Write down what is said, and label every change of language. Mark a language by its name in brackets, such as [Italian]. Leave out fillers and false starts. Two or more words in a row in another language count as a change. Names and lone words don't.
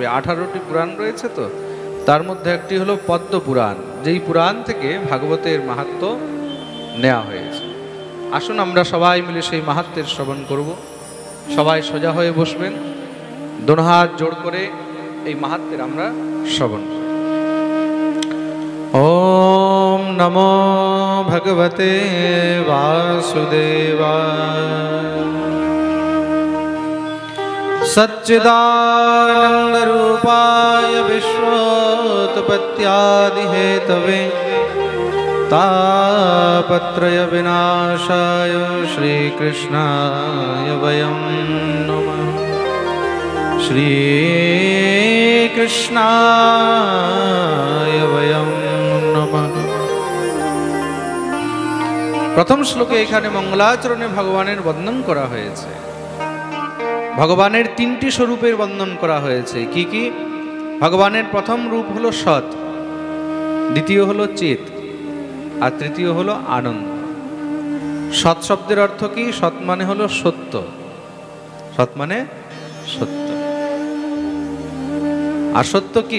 [Bangla] 18টি পুরাণ রয়েছে, তো তার মধ্যে একটি হলো পদ্মপুরাণ, যেই পুরাণ থেকে ভাগবতের মাহাত্ম্য নেওয়া হয়েছে। আসুন আমরা সবাই মিলে সেই মাহাত্ম্যের শ্রবণ করব। সবাই সোজা হয়ে বসবেন, দোনো হাত জোড় করে এই মাহাত্ম্যের আমরা শ্রবণ করব। [Sanskrit] ওম নমো ভগবতে বাসুদেবায়। सच्चिदानन्दरूपाय विश्वोत्पत्त्यादिहेतवे तापत्रयविनाशाय श्रीकृष्णाय वयं नमः। श्रीकृष्णाय वयं नमः। [Bangla] প্রথম শ্লোকে এখানে মঙ্গলাচরণে ভগবানের বন্দন করা হয়েছে। ভগবানের 3টি স্বরূপের বর্ণন করা হয়েছে। কি কি? ভগবানের প্রথম রূপ হলো সৎ, দ্বিতীয় হলো চিত, আর তৃতীয় হলো আনন্দ। সৎ শব্দের অর্থ কি? সৎ মানে হলো সত্য। সৎ মানে সত্য। আর সত্য কি?